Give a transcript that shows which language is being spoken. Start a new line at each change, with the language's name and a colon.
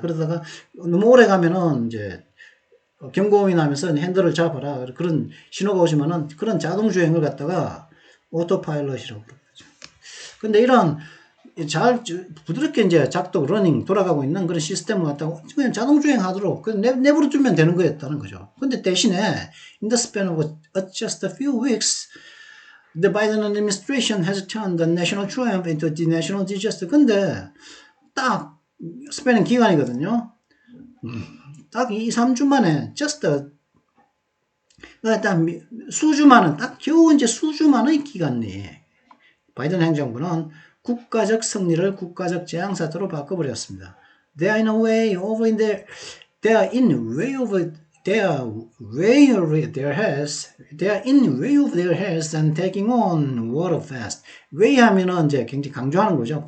Korean: 그러다가 너무 오래 가면은 이제 경고음이 나면서 핸들을 잡아라, 그런 신호가 오시면은 그런 자동 주행을 갖다가 오토파일럿이라고 그러죠. 근데 이런 부드럽게 이제 돌아가고 있는 그런 시스템을 갖다가 그냥 자동 주행하도록 내버려 두면 되는 거였다는 거죠. 근데 대신에
English: in the span of just a few weeks, the Biden administration has turned the national triumph into a national disaster.
Korean: 근데 스팬은 기간이거든요. 딱 2, 3주 만에 just 일단 수주만은 딱 겨우 이제 수주만의 기간 내에 바이든 행정부는 국가적 승리를 국가적 재앙사태로 바꿔버렸습니다.
English: They are in a way over in their, they are in way over, they are way over their heads, they are in way over their heads and taking on water fast.
Korean: way 하면은 이제 굉장히 강조하는 거죠.